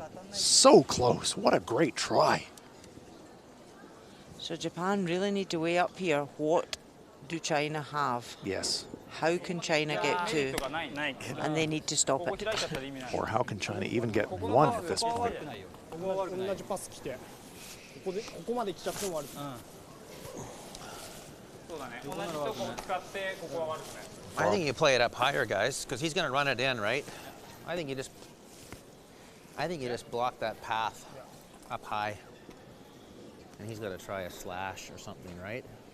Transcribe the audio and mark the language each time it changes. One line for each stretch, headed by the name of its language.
English: So close. What a great try. So Japan really need to weigh up here. What do China have? Yes. How can China get two? And they need to stop it. Or how can China even get one at this point?
Japanese: 同じパス来て、ここまで来ちゃっても悪い。そうだね。同じとこ使ってここは悪くない。
English: I think you play it up higher, guys, because he's going to run it in, right? I think you just block that path up high, and he's going to try a slash or something, right?